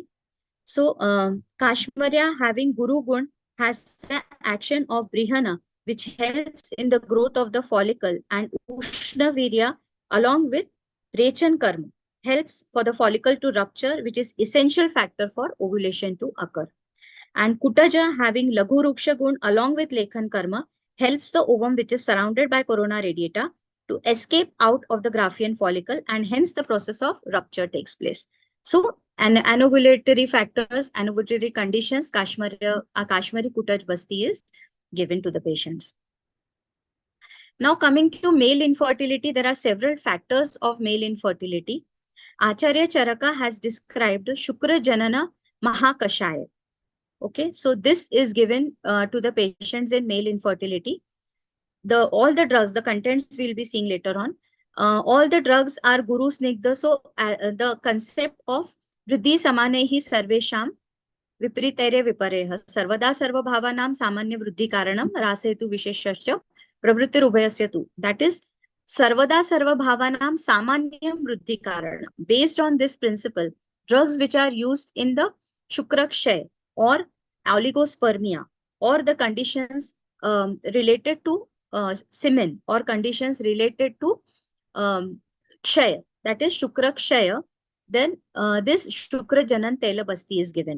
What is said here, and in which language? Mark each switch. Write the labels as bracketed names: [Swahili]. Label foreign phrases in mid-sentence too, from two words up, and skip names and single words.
[English] So Kashmarya having [Sanskrit] Guru Gun [English] has the action of Brihana, which helps in the growth of the follicle, and [Sanskrit] Ushna Virya [English] along with [Sanskrit] Rechan Karma [English] helps for the follicle to rupture, which is essential factor for ovulation to occur. And Kutaja having [Sanskrit] Laghu Ruksha Gun [English] along with [Sanskrit] Lekhan Karma [English] helps the ovum, which is surrounded by corona radiata, to escape out of the Graafian follicle, and hence the process of rupture takes place. So anovulatory factors, anovulatory conditions, Kashmari Kutaj Basti is given to the patients. Now coming to male infertility, there are several factors of male infertility. Acharya Charaka has described Shukra Janana Mahakashaya. Okay, so this is given to the patients in male infertility. All the drugs, the contents we'll be seeing later on. All the drugs are [Sanskrit] Guru Snigdha. So the concept of Vriddhi Samanehi Sarvesham Vipritere Vipareha Sarvada Sarva Bhavanam Samanya Vriddhi Karanam Rasetu Visheshasya Pravritir Ubhayasya Tu. [English] That is [Sanskrit] Sarvada Sarva Bhavanam Samanyam Vriddhi Karanam. [English] Based on this principle, drugs which are used in the Shukrakshay or oligospermia or the conditions related to semen or conditions related to Kshaya, that is Shukrakshaya, then this Shukra Janan Tela Basti is given.